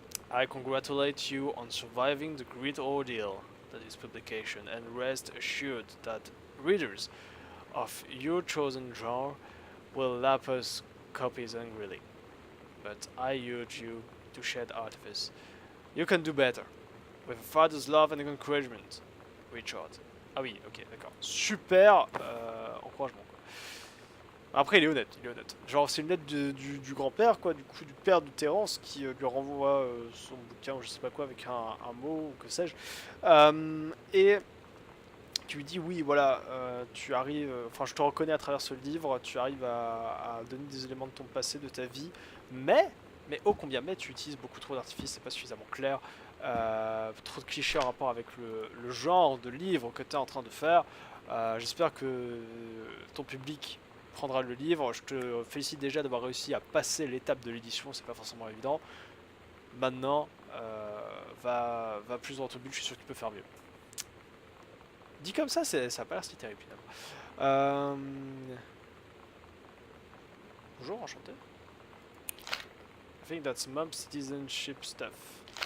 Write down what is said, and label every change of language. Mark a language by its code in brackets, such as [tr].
[en] I congratulate you on surviving the great ordeal that is publication, and rest assured that readers of your chosen genre will lap us copies angrily. But I urge you to shed artifice. You can do better. With a father's love and encouragement, Richard. [fr] Ah oui, ok, d'accord. Super encouragement. Après, il est honnête, il est honnête. Genre, c'est une lettre du grand-père, quoi, du coup, du père de Terence, qui lui renvoie son bouquin, ou je sais pas quoi, avec un mot, ou que sais-je. Et tu lui dis, oui, voilà, tu arrives, enfin, je te reconnais à travers ce livre, tu arrives à donner des éléments de ton passé, de ta vie, mais ô combien, mais tu utilises beaucoup trop d'artifices, c'est pas suffisamment clair, trop de clichés en rapport avec le genre de livre que tu es en train de faire. J'espère que ton public prendra le livre. Je te félicite déjà d'avoir réussi à passer l'étape de l'édition, c'est pas forcément évident. Maintenant, va plus dans ton but, je suis sûr que tu peux faire mieux. Dit comme ça, ça a pas l'air si terrible finalement. Bonjour, enchanté. [en] I think that's mob citizenship stuff.